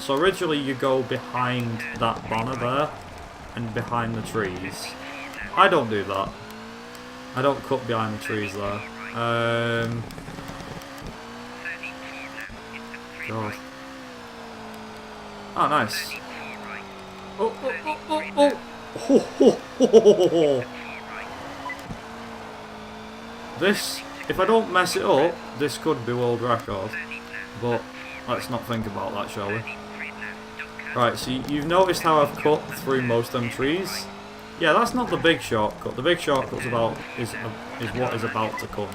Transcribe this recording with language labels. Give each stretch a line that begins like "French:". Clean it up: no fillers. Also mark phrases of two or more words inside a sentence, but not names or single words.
English: So originally you go behind that banner there, and behind the trees. I don't do that. I don't cut behind the trees there. God. Oh, nice. Oh, oh, oh, oh, oh. Ho, ho, ho, ho, ho, ho. This, if I don't mess it up, this could be world record. But let's not think about that, shall we? Right, so you've noticed how I've cut through most of them trees? Yeah, that's not the big shortcut. The big shortcut's is what is about to come.